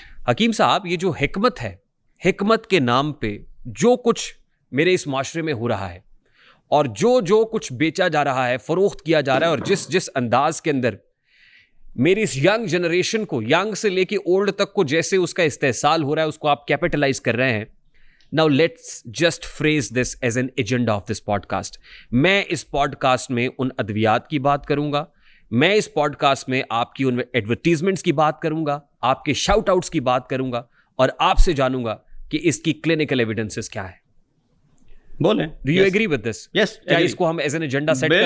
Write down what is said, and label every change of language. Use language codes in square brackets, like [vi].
[ur] حکیم صاحب, یہ جو حکمت ہے, حکمت کے نام پہ جو کچھ میرے اس معاشرے میں ہو رہا ہے, اور جو کچھ بیچا جا رہا ہے, فروخت کیا جا رہا ہے, اور جس انداز کے اندر میری اس ینگ جنریشن کو, ینگ سے لے کے اولڈ تک کو جیسے اس کا استحصال ہو رہا ہے, اس کو آپ کیپٹلائز کر رہے ہیں. [en] Now let's just phrase this as an agenda of this podcast. [ur] میں اس پوڈ کاسٹ میں ان ادویات کی بات کروں گا, میں اس پوڈ کاسٹ میں آپ کی ان ایڈورٹیزمنٹس کی بات کروں گا, آپ کے شاؤٹ آؤٹس کی بات کروں گا, اور آپ سے جانوں گا کہ اس کی کلینکل ایویڈنسز کیا ہے. بولیں. [en] Do you agree with this? Yes. [ur] کیا اس کو ہم [en] as an agenda [ur] سیٹ کر لیں؟